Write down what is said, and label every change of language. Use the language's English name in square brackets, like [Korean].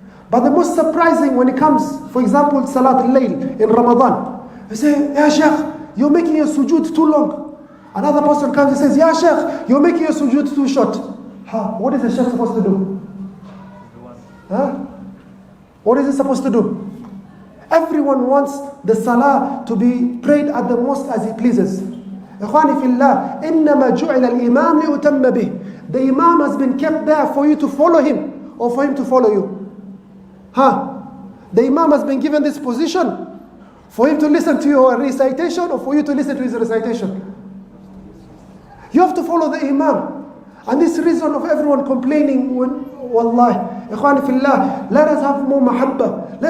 [English] But the most surprising when it comes, for example, Salat al-Layl in Ramadan, they say, Ya Sheikh, you're making your sujood too long. Another person comes and says, Ya Sheikh, you're making your sujood too short. What is the Sheikh supposed to do? What is he supposed to do? Everyone wants the salah to be prayed at the mosque as he pleases. [Arabic] Ikhwani fillah, إِنَّمَا جُعِلَ الْإِمَامِ لِيُتَمَّ بِهِ. [English] The imam has been kept there for you to follow him or for him to follow you. The imam has been given this position for him to listen to your recitation or for you to listen to his recitation. You have to follow the imam. And this reason of everyone complaining when, wallahi, Ikhwani fillah, let us have more mahabba.